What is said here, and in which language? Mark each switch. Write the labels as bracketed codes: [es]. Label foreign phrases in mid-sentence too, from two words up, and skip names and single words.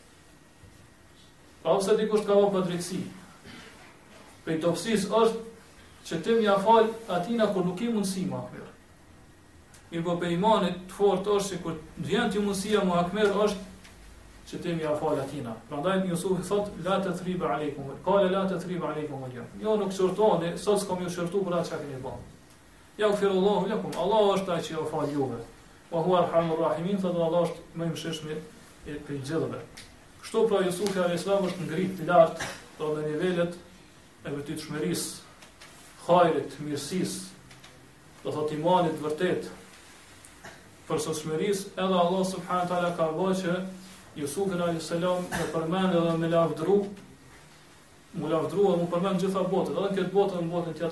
[sq] Pa ose dikush ka vënë padrejtësi. Për topsis është që ti më ja fal atina kur nuk I mundësi mu hakmer. Mirë po pe imanit të fortë është që kur vjen ti mundësia mu hakmer është që ti më ja fal atina. Prandaj Jusufi thot [ar] لا تثريب عليكم. قال لا تثريب عليكم اليوم. [sq] Jo nuk shortoni, sot s'kam ju shortu për atë çka keni bën. [ar] يغفر الله لكم. [sq] Allah është ai që ju fal juve. [ar] وهو أرحم الراحمين, [sq] thot Allah është më I mëshirshëm I gjithëve. Kështu pra Jusufi [ar] عليه السلام [sq] është ngrit të lartë në nivelet e vërtetshmërisë, hajrit, mirësisë, do thot imanit vërtet, përsosmërisë, edhe Allah [ar] سبحانه وتعالى [sq] ka bërë që Jusufi [ar] عليه السلام [sq] e përmend edhe me lavdru, mu lavdru dhe mu përmend gjitha botët, edhe në këtë botë dhe në botën tjetër.